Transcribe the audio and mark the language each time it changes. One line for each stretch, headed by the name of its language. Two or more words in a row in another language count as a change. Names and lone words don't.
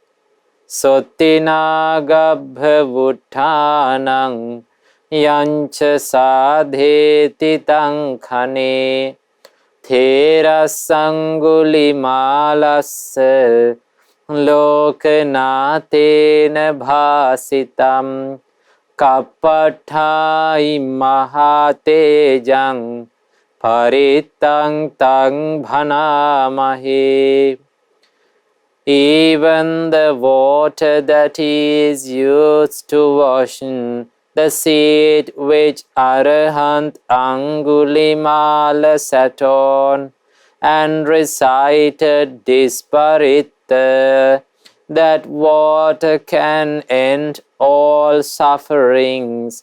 Pali: sottinagabhavuttanang yancha sadheti tang khane Therasangulimalassa lokanatena bhasitam kapathai mahatejang paritang tang bhanamahe.
English: Even the water that is used to wash the seat which Arahant Angulimala sat on and recited this Paritta, that water can end all sufferings.